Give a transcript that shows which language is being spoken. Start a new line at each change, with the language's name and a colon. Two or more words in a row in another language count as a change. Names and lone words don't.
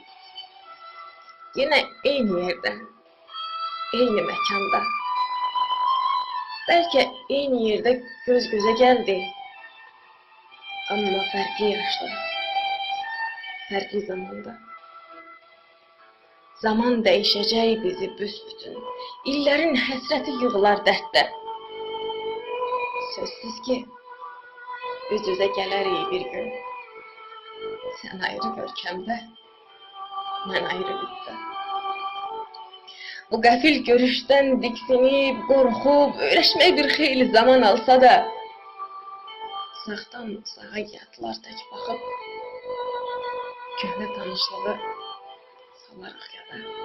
Turkish: Yine aynı yerde, aynı mekanda. Belki aynı yerde göz göze geldik. Ama farklı yaşta, farklı zamanda. Zaman değişecek bizi büsbütün.
Azerbaijani: İllerin həsrəti yığılar dərddə. Sözsüz ki, üz-üzə gələrik bir gün. Sən ayrı görkəmdə, mən ayrı bitdə. Bu qəfil görüşdən diksinib, qorxub, öyrəşmək bir xeyli zaman alsa da, uzaqdan uzağa yadlar tək baxıb, köhnə tanışlığı salarıq yada.